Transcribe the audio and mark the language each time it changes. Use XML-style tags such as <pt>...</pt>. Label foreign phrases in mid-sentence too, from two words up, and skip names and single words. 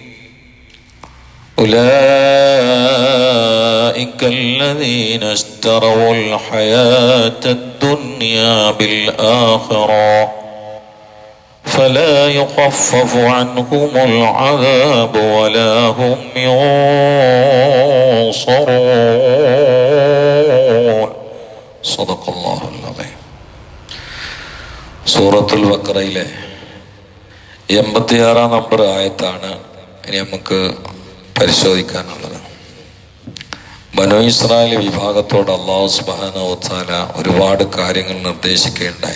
<ar>أولئك الذين اشتروا الحياة الدنيا بالآخرة فلا يخفف عنهم العذاب ولا هم ينصرون. صدق الله العظيم.</ar> <ml>സൂറത്തുൽ ബഖറയിലെ 86 നമ്പർ ആയത്താണ് ഇനി നമുക്ക് പരിശോധിക്കാനുള്ളത്. ബനൂ ഇസ്രായേൽ വിഭാഗത്തോട് അല്ലാഹു</ml> <ar>سبحانه وتعالى</ar> <ml>ഒരുപാട് കാര്യങ്ങൾ നിർദ്ദേശിക്കുകയുണ്ടായി.</ml>